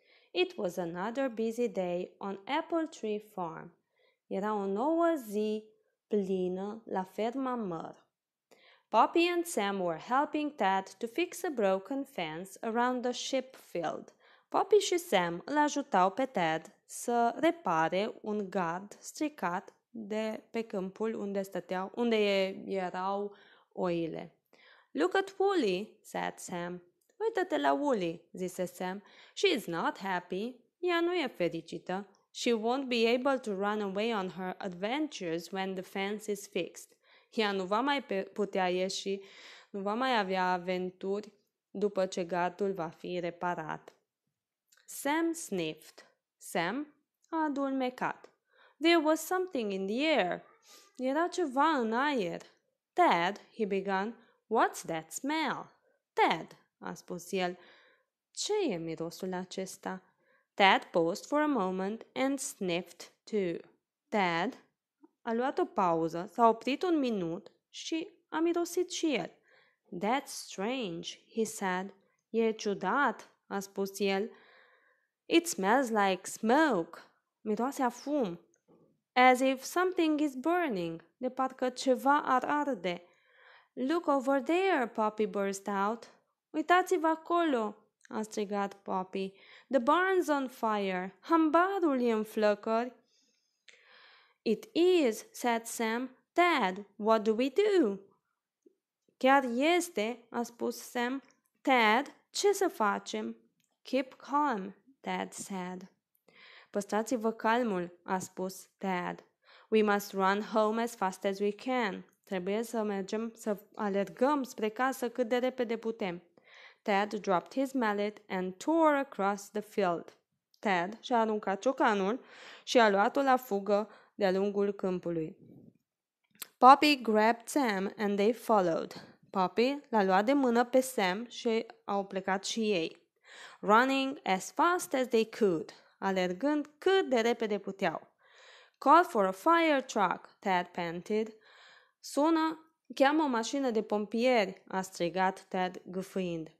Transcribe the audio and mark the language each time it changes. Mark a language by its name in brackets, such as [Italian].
[English] It was another busy day on Apple Tree Farm. [Romanian] Era o nouă zi plină la ferma Măr. [English] Poppy and Sam were helping Tad to fix a broken fence around the sheep field. [Romanian] Poppy și Sam îl ajutau pe Tad să repare un gard stricat de pe câmpul unde erau oile. [English] Look at Wooly, said Sam. [Romanian] Uită-te la Wooly, zise Sam. [English] She is not happy. [Romanian] Ea nu e fericită. [English] She won't be able to run away on her adventures when the fence is fixed. [Romanian] Ea nu va mai putea ieși, nu va mai avea aventuri după ce gardul va fi reparat. [English] Sam sniffed. [Romanian] Sam a adulmecat. [English] There was something in the air. [Romanian] Era ceva în aer. [English] Dad, he began, what's that smell? [Romanian] Dad, a spus el, ce e mirosul acesta? [English] Dad paused for a moment and sniffed too. [Romanian] Dad a luat o pauză, s-a oprit un minut și a mirosit și el. [English] That's strange, he said. [Romanian] E ciudat, a spus el. [English] It smells like smoke. [Romanian] Miroase a fum. [English] As if something is burning. [Romanian] De parcă ceva ar arde. [English] Look over there, Poppy burst out. [Romanian] Uitați-vă acolo, a strigat Poppy. [English] The barn's on fire. [Romanian] Hambarul e în flăcări. [English] It is, said Sam. Dad, what do we do? [Romanian] Chiar este, a spus Sam. Dad, ce să facem? [English] Keep calm, Dad said. [Romanian] Păstrați-vă calmul, a spus Dad. [English] We must run home as fast as we can. [Romanian] Trebuie să alergăm spre casă cât de repede putem. [English] Tad dropped his mallet and tore across the field. [Romanian] Tad și-a aruncat ciocanul și a luat-o la fugă de-a lungul câmpului. [English] Poppy grabbed Sam and they followed. [Romanian] Poppy l-a luat de mână pe Sam și au plecat și ei. [English] Running as fast as they could, [Romanian] alergând cât de repede puteau. [English] Call for a fire truck, Tad panted. [Romanian] Cheamă o mașină de pompieri, a strigat Tad gâfâind.